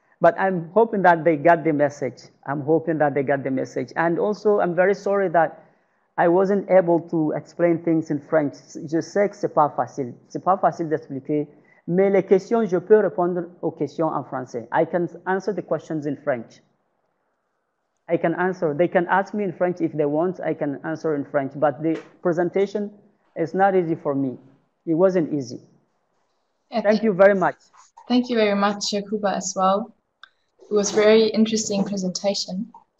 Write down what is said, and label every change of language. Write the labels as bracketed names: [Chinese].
[English] But I'm hoping that they got the message. And also, I'm very sorry that I wasn't able to explain things in French. [French] Je sais que c'est pas facile. C'est pas facile d'expliquer. Mais les questions, je peux répondre aux questions en français. [English] I can answer the questions in French. They can ask me in French if they want, I can answer in French. But the presentation is not easy for me. It wasn't easy. Yeah, thank you very much. Thank you very much, Yacouba, as well. It was a very interesting presentation.